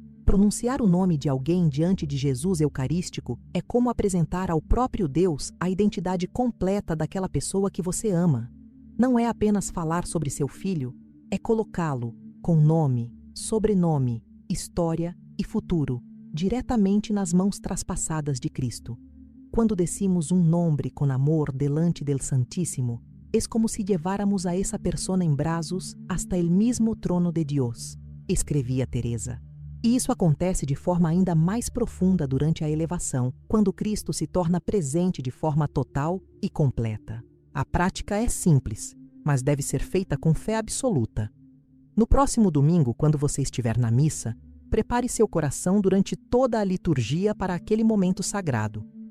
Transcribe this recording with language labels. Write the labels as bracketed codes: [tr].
[pt] Pronunciar o nome de alguém diante de Jesus Eucarístico é como apresentar ao próprio Deus a identidade completa daquela pessoa que você ama. Não é apenas falar sobre seu filho, é colocá-lo com nome, sobrenome, história e futuro, diretamente nas mãos traspassadas de Cristo. [es] Quando decimos un nombre con amor delante del Santíssimo, es como si lleváramos a esa persona en brazos hasta el mismo trono de Dios, [pt] escrevia Teresa. E isso acontece de forma ainda mais profunda durante a elevação, quando Cristo se torna presente de forma total e completa. A prática é simples, mas deve ser feita com fé absoluta. No próximo domingo, quando você estiver na missa, prepare seu coração durante toda a liturgia para aquele momento sagrado.